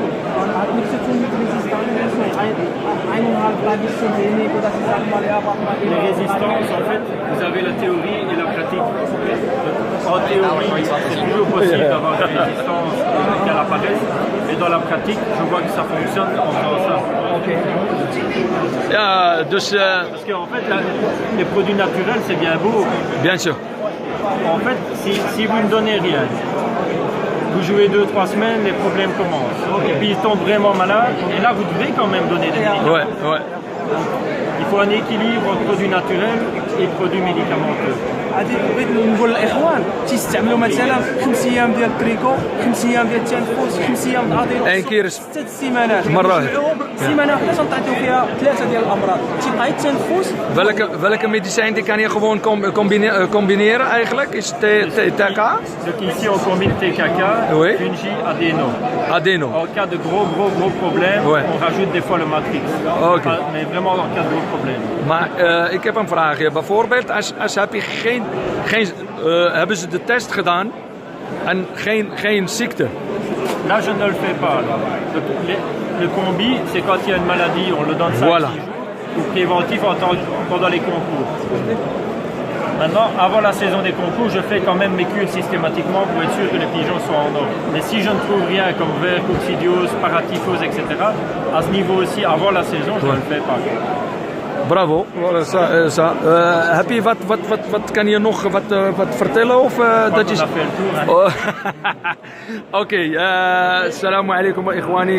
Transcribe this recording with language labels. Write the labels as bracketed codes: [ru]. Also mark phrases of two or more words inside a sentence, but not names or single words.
[fr] Les résistances, en fait, vous avez la théorie et la pratique. En théorie, c'est toujours possible d'avoir des résistances qu'elles apparaissent, mais dans la pratique, je vois que ça fonctionne en faisant ça. [nl] Ja, dus [fr] Parce qu'en fait, les produits naturels, c'est bien beau. bien sûr. En fait, si vous ne donnez rien, vous jouez 2-3 semaines, les problèmes commencent. Et puis ils tombent vraiment malades. Et là, vous devez quand même donner des médicaments. Ouais, ouais. Il faut un équilibre entre produits naturels et produits médicamenteux. [ar] غادي بغيت نقول للاخوان تيستعملوا مثلا 5 ايام ديال التريكو، 5 ايام ديال التنفس، 5 ايام ديال الادينو، ان كيرس 6 سيمانات مرة. سيمانه واحده تنعطيو فيها 3 ديال الامراض. تيبقى التنفس. [nl] Welke medicijn die kan je gewoon combineren eigenlijk? Is TK? [fr] Donc ici on combine TKK, Oui. Fungi, Adeno. Adeno. En cas de gros problèmes, Ouais. on rajoute des fois le matrix. Ok. Mais vraiment en cas de gros problèmes. [nl] Maar ik heb een vraagje. Bijvoorbeeld, als heb je hebben ze de test gedaan en geen ziekte. [fr] Là, je ne le fais pas. Donc, le combi, c'est quand il y a une maladie, on le donne 5 Voilà. jours, ou préventif pendant les concours. Maintenant, avant la saison des concours, je fais quand même mes cures systématiquement pour être sûr que les pigeons sont en ordre. Mais si je ne trouve rien comme ver, coccidiose, paratyphose, etc., à ce niveau aussi, avant la saison, je ne le fais pas. Bravo. [nl] Heb je wat kan je nog wat vertellen? Of dat [fr] On [nl] is... [fr] a fait le tour. Hein. [nl] Oké, [ar] السلام عليكم وإخواني.